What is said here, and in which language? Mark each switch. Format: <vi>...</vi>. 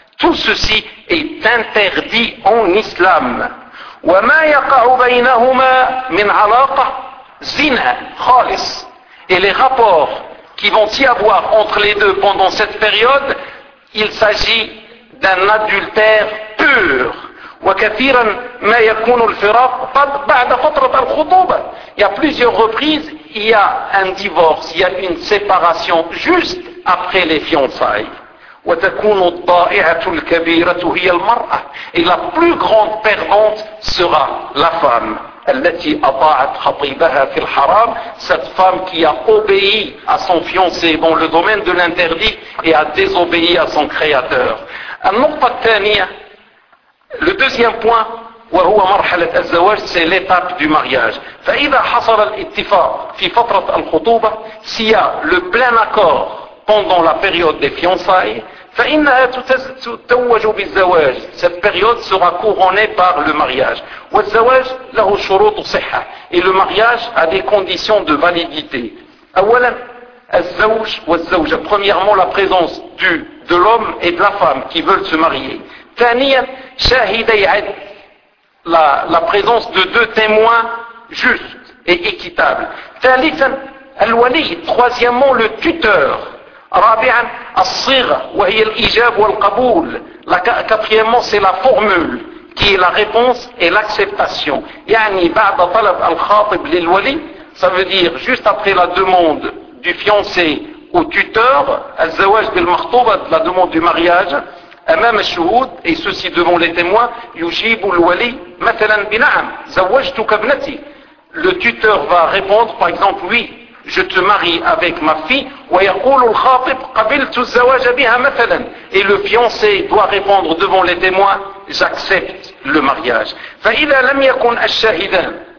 <fr>Tout ceci est interdit en islam.</fr> <ar>وَمَا يَقَعُ بَيْنَهُمَا مِنْ عَلَاقَةٍ زِنَا خَالِص.</ar> <fr>Et les rapports qui vont y avoir entre les deux pendant cette période, il s'agit d'un adultère pur.</fr> <ar>وكثيرا ما يكون الفراق بعد فترة الخطوبة.</ar> <fr>Il y a plusieurs reprises, il y a un divorce, il y a une séparation juste après les fiançailles.</fr> <ar>وتكون الضائعة الكبيرة هي المرأة.</ar> <fr>Et la plus grande perdante sera la femme.</fr> <ar>التي أطاعت خطيبها في الحرام.</ar> <fr>Cette femme qui a obéi à son fiancé dans le domaine de l'interdit et a désobéi à son créateur.</fr> <ar>النقطة الثانية,</ar> <fr>le deuxième point,</fr> <ar>وهو مرحلة الزواج,</ar> <fr>c'est l'étape du mariage.</fr> <ar>فإذا حصل الاتفاق في فترة الخطوبة,</ar> <fr>s'il y a le plein accord pendant la période des fiançailles,</fr> <ar>فإنها تتوج بالزواج.</ar> <fr>Cette période sera couronnée par le mariage.</fr> <ar>والزواج له شروط صحة.</ar> <fr>Et le mariage a des conditions de validité.</fr> <ar>أولا, الزوج والزوجة.</ar> <fr>Premièrement, la présence de l'homme et de la femme qui veulent se marier.</fr> <ar>ثانيا, شاهدي عدل,</ar> <fr>la présence de deux témoins justes et équitables.</fr> <ar>ثالثا, الولي,</ar> <fr>troisièmement, le tuteur.</fr> <ar>رابعا, الصيغة, وهي الإجابة والقبول.</ar> <fr>Quatrièmement, c'est la formule, qui est la réponse et l'acceptation.</fr> <ar>يعني, بعد طلب الخاطب للولي,</ar> <fr>ça veut dire, juste après la demande du fiancé au tuteur,</fr> <ar>الزواج بالمخطوبة,</ar> <fr>la demande du mariage,</fr> <ar>أمام الشهود</ar> <fr>أي سوسي دون لي تيموا</fr> <ar>يجيب الولي مثلا بنعم زوجتك ابنتي</ar> <fr>le tuteur va répondre par exemple oui je te marie avec ma fille</fr> <ar>ويقول الخاطب قبلت الزواج بها مثلا</ar> <fr>et le fiancé doit répondre devant les témoins j'accepte le mariage</fr> <ar>فإذا لم يكن الشاهدان</ar>